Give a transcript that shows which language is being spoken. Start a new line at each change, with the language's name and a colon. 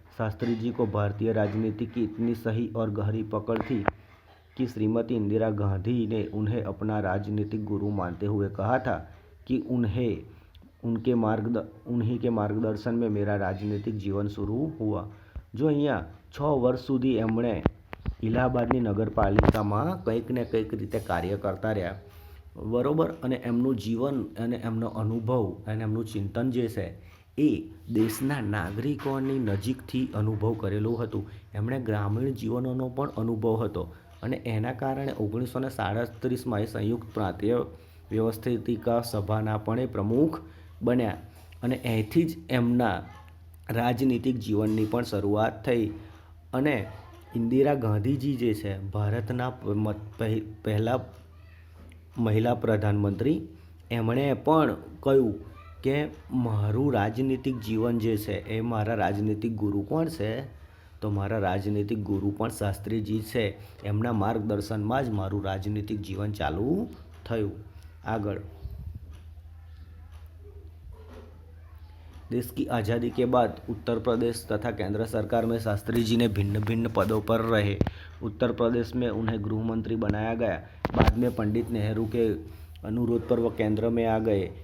Hindi: शास्त्री जी को भारतीय राजनीति की इतनी सही और गहरी पकड़ थी कि श्रीमती इंदिरा गांधी ने उन्हें अपना राजनीतिक गुरु मानते हुए कहा था कि उन्हीं के मार्गदर्शन में मेरा राजनीतिक जीवन शुरू हुआ.
Gujarati: जो અહીંયા 6 વર્ષ સુધી એમણે ઇલાહાબાદની નગરપાલિકામાં કંઈક ને કંઈક રીતે કાર્ય કરતા રહ્યા, બરાબર. અને એમનું જીવન અને એમનો અનુભવ અને એમનું ચિંતન જે છે એ દેશના નાગરિકોની નજીકથી અનુભવ કરેલું હતું. એમણે ગ્રામીણ જીવનનો પણ અનુભવ હતો અને એના કારણે 1937માં એ સંયુક્ત પ્રાંતીય વ્યવસ્થિતિકા સભાના પણ એ પ્રમુખ બન્યા અને અહીંથી જ એમના રાજનીતિક જીવનની પણ શરૂઆત થઈ. અને ઇન્દિરા ગાંધીજી જે છે ભારતના પહેલા મહિલા પ્રધાનમંત્રી, એમણે પણ કહ્યું કે મારું રાજનીતિક જીવન જે છે એ મારા રાજનીતિક ગુરુ કોણ છે, તો મારા રાજનીતિક ગુરુ પણ શાસ્ત્રીજી છે. એમના માર્ગદર્શનમાં જ મારું રાજનીતિક જીવન ચાલુ થયું.
Hindi: આગળ देश की आज़ादी के बाद उत्तर प्रदेश तथा केंद्र सरकार में शास्त्री जी ने भिन्न भिन्न पदों पर रहे. उत्तर प्रदेश में उन्हें गृह मंत्री बनाया गया. बाद में पंडित नेहरू के अनुरोध पर वह केंद्र में आ गए.